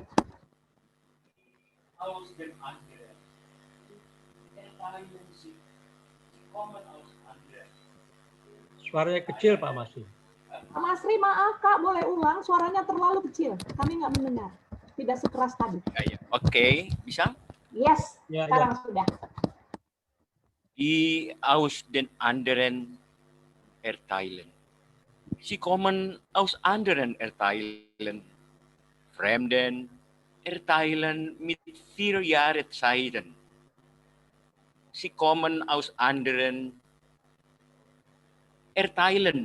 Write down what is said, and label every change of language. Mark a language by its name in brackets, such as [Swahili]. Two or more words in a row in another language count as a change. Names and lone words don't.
[Indonesian] Suaranya kecil Pak Masri. Pak Masri, maaf Kak, boleh ulang, suaranya terlalu kecil. Kami nggak mendengar. Tidak sekeras tadi. Oke, bisa? Yes, ya, sekarang sudah. [German] Die aus den anderen Erdteilen. Sie kommen aus anderen Erdteilen. Fremden Erdteilen mit 4 Jahreszeiten. Sie kommen aus anderen Erdteilen.